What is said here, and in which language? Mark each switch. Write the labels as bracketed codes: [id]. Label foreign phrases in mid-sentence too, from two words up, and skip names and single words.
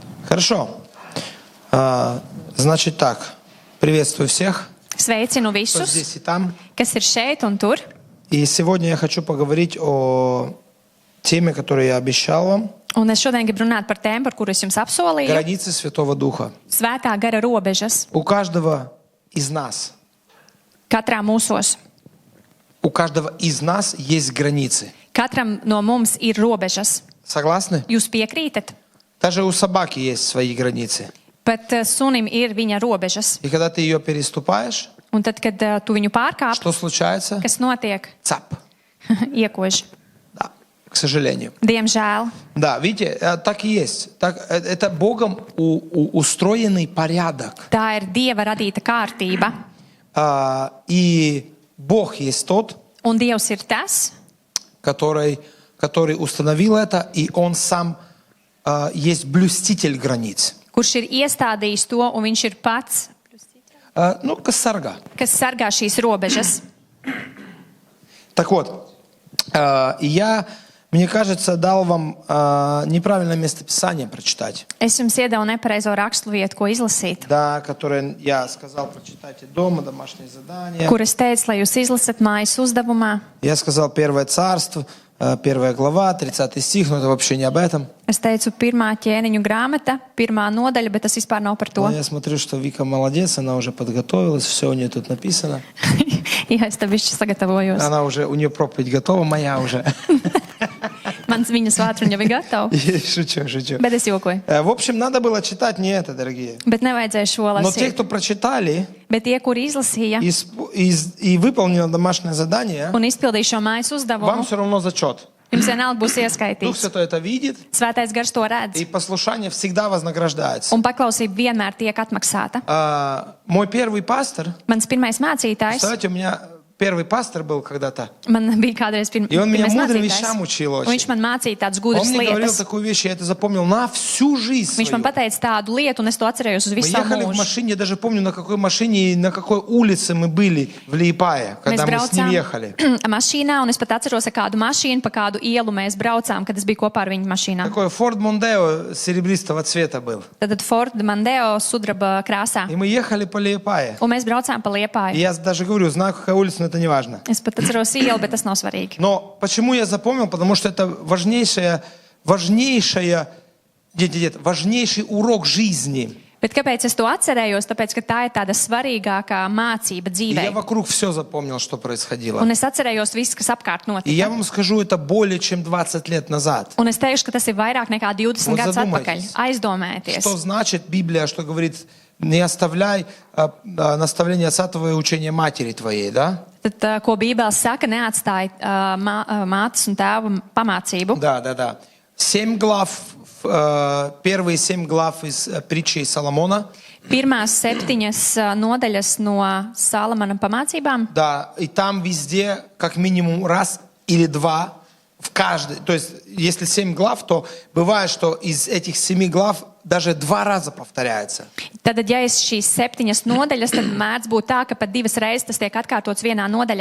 [ru] Хорошо. Значит так, приветствую всех, [lv] Sveicinu [ru] кто [lv] visus, [ru] здесь и там. [lv] kas ir šeit un tur. [ru] И сегодня я хочу поговорить о теме, которую я обещал вам. [lv] Un es šodien gribu runāt par tēmu, par kuru es jums apsolīju. [ru] Границы Святого Духа. [lv] Svētā gara robežas [ru] У каждого из нас, [lv] katrā mūsos. [ru] у каждого из нас есть границы. [lv] Katram no mums ir robežas. [ru] Согласны? [lv] Jūs piekrītat? [ru] Даже у собаки есть свои границы. [lv] Pat sunim ir viņa robežas. [ru] И когда ты ее переступаешь, [lv] Un tad, kad tu viņu pārkāp, [ru] что случается? [lv] kas notiek? [ru] Цап. [lv] Iekož. [ru] Да, к сожалению. [lv] Diemžēl. [ru] Да, видите, так и есть. Так, это Богом устроенный порядок. [lv] Tā ir Dieva radīta kārtība. [ru] И Бог есть тот, [lv] Un Dievs ir tas, [ru] который установил это, и Он сам есть блюститель границ. [lv] kurš ir iestādījis to, un viņš ir pats, [ru] Ну, косарга. [lv] kas sargā šīs robežas. [ru] Так вот, мне кажется, дал вам неправильное местописание прочитать. [lv] Es jums iedevu nepareizo raksturvietu, ko izlasīt. [ru] Да, которое я сказал, прочитайте дома, домашние задания. [lv] Kur es teicu, lai jūs izlasat mājas uzdevumā. [ru] Я сказал Первое Царство, 1 глава, 30 стих, но это вообще не об этом. [lv] Es teicu, pirmā ķēniņu grāmata, pirmā nodaļa, bet tas vispār nav par to. [ru] Но я смотрю, что Вика молодец, она уже подготовилась, все у нее тут написано. [lv] Jā, es tam višķi sagatavojos. [ru] У нее проповедь готова, моя уже. [lv] Mans viņas vātruņa jau ir gatava, [ru] Шучу. [lv] bet es jokoju. [ru] В общем, надо было читать не это, дорогие. [lv] Bet nevajadzēja šo [ru] Но те, [lv] lasīt. [ru] кто прочитали [lv] Bet tie, kuri izlasīja [ru] и выполнили домашнее задание, [lv] un izpildīja šo mājas [ru] вам [lv] uzdevumu, [ru] все равно зачет. [lv] jums vienalga būs [ru] Дух [lv] ieskaitīts. [ru] Святой это видит, [lv] Svētais gars to redz. [ru] и послушание всегда вознаграждается. [lv] Un paklausība vienmēr tiek atmaksāta. [ru] Мой первый пастор, [lv] Mans pirmais mācītājs, [ru] представляете, у меня первый пастор был когда-то. [lv] man bija kādreiz [ru] И он меня [lv] pirmais [ru] мудрым [lv] mācītājs. [ru] вещам учил [lv] Un viņš [ru] очень. [lv] man mācīja tādas [ru] Он [lv] gudras [ru] мне говорил [lv] lietas. [ru] такую вещь, я это запомнил на всю жизнь [lv] Viņš man [ru] свою. [lv] pateica tādu lietu, un es to atcerējos uz [ru] Мы [lv] visu savu [ru] ехали в [lv] mūžu. [ru] машине, я даже помню, на какой машине и на какой улице мы были в Лиепае, [lv] Mēs [ru] когда мы с ним [lv] braucām [ru] ехали. [lv] mašīnā, un es pat atceros, ar kādu mašīnu, pa kādu ielu mēs braucām, kad es biju kopā ar viņu mašīnā. [ru] Такой Ford Mondeo серебристого цвета был. [lv] Tad Ford Mondeo sudraba krāsā. [ru] И мы ехали по Лиепае. [lv] Un mēs braucām pa [ru] И [lv] Liepāju. [ru] я даже говорю, знаю, какая улица, но это не важно. [lv] Es pat atceros ielu, bet tas nav svarīgi. [ru] Но почему я запомнил? Потому что это важнейший урок жизни. [lv] Bet kāpēc es to atcerējos? Tāpēc, ka tā ir tāda svarīgākā mācība [ru] И я [lv] dzīvē. [ru] вокруг все запомнил, что происходило. [lv] Un es atcerējos visu, kas apkārt [ru] И я [lv] notika. [ru] вам скажу, это более чем 20 лет назад. [lv] Un es teikšu, ka tas ir vairāk nekā 20 Un gadus [ru] задумайтесь. [lv] atpakaļ. Aizdomājieties. [ru] Что значит Библия, что говорит, не оставляй наставление отца твоего и учение матери твоей, да? [lv] Tad, ko Bībele saka, neatstāj mātes un tēva pamācību. [ru] Да. 7 глав, первые 7 глав из притчи Соломона. [lv] Pirmās 7 nodaļas no Salamana pamācībām. [ru] Да, и там везде как минимум раз или два в каждой. То есть, если 7 глав, то бывает, что из этих 7 глав даже 2 раза повторяется. [lv] Tad, ja ir šīs 7 nodaļas, tad mēdz būt tā, ka pat 2 reizes tas tiek atkārtots vienā nodaļā.